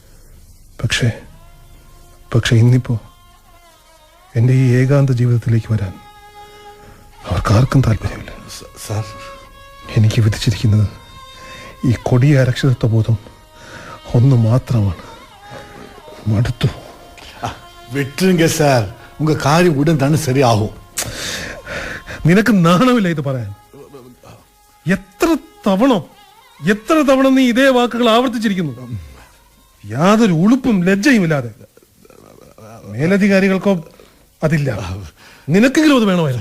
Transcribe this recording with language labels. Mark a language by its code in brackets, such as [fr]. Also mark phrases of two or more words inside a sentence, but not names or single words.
[ml] പക്ഷേ ഇന്നിപ്പോ എൻ്റെ ഈ ഏകാന്ത ജീവിതത്തിലേക്ക് വരാൻ അവർക്കാർക്കും താല്പര്യമില്ല. സാർ, എനിക്ക് വിധിച്ചിരിക്കുന്നത് ഈ കൊടിയ അരക്ഷിതത്വ ബോധം ഒന്ന് മാത്രമാണ്. മടുത്തു. [ta] விட்டுருங்க சார், உங்க காரியம் உடன் தானே சரியாகும். [ml] നിനക്ക് നാണമില്ല ഇത് പറയാൻ? എത്ര തവണ നീ ഇതേ വാക്കുകൾ ആവർത്തിച്ചിരിക്കുന്നു. യാതൊരു ഉളുപ്പും ലജ്ജയും ഇല്ലാതെ. മേലധികാരികൾക്കോ അതില്ല, നിനക്കെങ്കിലും അത് വേണമായിരുന്നു.